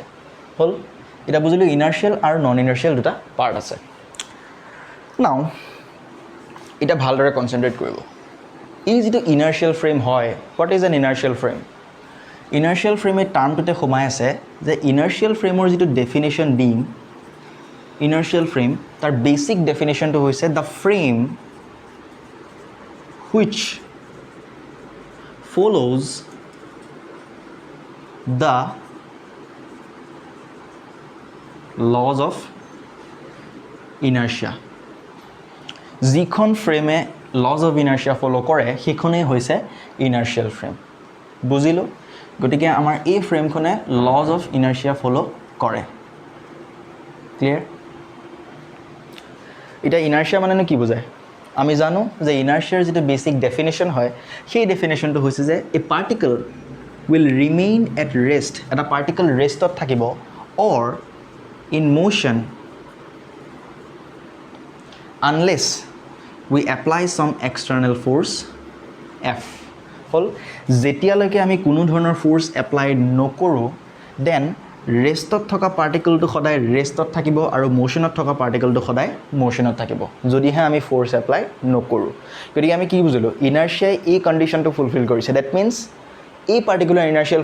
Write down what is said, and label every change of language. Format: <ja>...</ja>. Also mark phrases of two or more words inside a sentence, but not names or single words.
<as>হল এটা বুজিলো ইনাৰ্শিয়াল আৰু</as> <en>non inertial</en> <as>দুটা পাৰ্ট আছে নাও এটা ভালদৰে কনসেন্ট্ৰেট কৰিব এই যেটো</as> <en>inertial frame</en> <as>হয়</as> <en>what is an inertial frame inertial frame</en> <as>টাৰ্মটোতে সোমাই আছে যে</as> <en>inertial frame</en> <as>যেটো ডেফিনেশন দিম</as> <en>inertial frame</en> <as>তাৰ বেসিক ডেফিনেশনটো হৈছে</as> <en>the frame which follows the laws of inertia</en> <as>যিখন ফ্ৰেমে</as> <en>laws of inertia</en> <as>ফলো কৰে সেইখনে হৈছে</as> <en>inertial frame</en> <as>বুজিলো গতিকে আমাৰ এই ফ্ৰেমখনে</as> <en>laws of inertia</en> <as>ফলো কৰে ক্লিয়াৰ এটা inertia মানে কি বুজায় আমি জানো যে inertiaৰ যেটো বেসিক ডেফিনেশন হয় সেই ডেফিনেশনটো হৈছে যে</as> <en>a particle will remain at rest</en> <as>এটা particle ৰেষ্টত থাকিব</as> <en>or in motion unless we apply some external force F</en> <as>হল যেতিয়ালৈকে আমি কোনো ধৰণৰ</as> <en>force apply</en> <as>নকৰো দেন ৰেষ্টত থকা পাৰ্টিকলটো সদায় ৰেষ্টত থাকিব আৰু মোশনত থকা পাৰ্টিকলটো সদায় মোশনত থাকিব যদিহে আমি</as> <en>force apply</en> <as>নকৰো গতিকে আমি কি বুজিলো ইনাৰ্শিয়া এই কন্ডিশনটো ফুলফিল কৰিছে</as> <en>that means</en> <as>এই</as> <en>particular inertial</en>